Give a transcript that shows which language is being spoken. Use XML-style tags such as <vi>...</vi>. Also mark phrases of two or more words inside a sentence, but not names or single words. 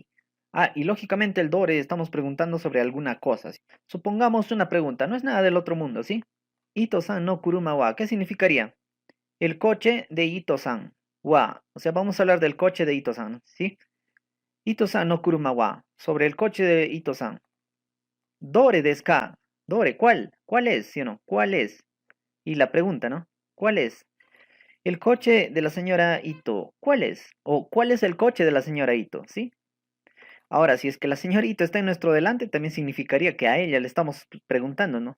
<es>Ah, y lógicamente el dore estamos preguntando sobre alguna cosa, ¿sí? Supongamos una pregunta, no es nada del otro mundo, ¿sí?</es> <ja>伊藤さんの車は,</ja> <es>¿qué significaría? El coche de Ito-san. Wa, o sea, vamos a hablar del coche de Ito-san, ¿sí?</es> <ja>伊藤さんの車は,</ja> <es>sobre el coche de Ito-san.</es> <ja>どれですか？どれ,</ja> <es>¿cuál? ¿Cuál es? ¿Sí o no? ¿Cuál es? Y la pregunta, ¿no? ¿Cuál es? El coche de la señora Ito, ¿cuál es? O ¿cuál es el coche de la señora Ito? ¿Sí? Ahora, si es que la señora Ito está en nuestro delante, también significaría que a ella le estamos preguntando, ¿no?</es>